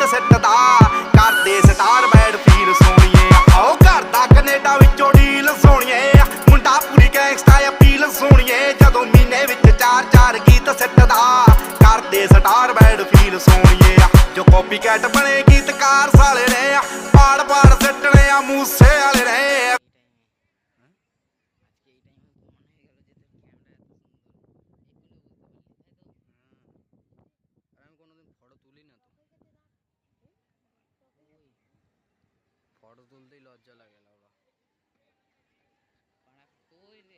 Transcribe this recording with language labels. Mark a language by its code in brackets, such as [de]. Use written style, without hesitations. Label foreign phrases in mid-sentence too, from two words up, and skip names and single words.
[pa] ਸਿੱਟਦਾ ਕਰਦੇ [en] star bad feel [pa] ਸੋਹਣੀਏ ਆਓ ਘਰ ਦਾ ਕੈਨੇਡਾ ਵਿੱਚੋਂ ਡੀਲ ਸੋਹਣੀਏ ਮੁੰਡਾ ਪੂਰੀ [en] gangsta appeal [pa] ਸੋਹਣੀਏ ਜਦੋਂ ਮਹੀਨੇ ਵਿੱਚ 4-4 ਗੀਤ ਸਿੱਟਦਾ ਕਰਦੇ [en] star bad feel [pa] ਸੋਹਣੀਏ ਜੋ [en] copy cat [pa] ਬਣੇ ਗੀਤਕਾਰ ਸਾਲੇ ਨੇ ਪਾੜ ਸਿੱਟਣੇ ਆ ਮੂਸੇ ਵਾਲੇ ਨੇ [bn] ফটো তুলতেই লজ্জা লাগে না ওরা কই রে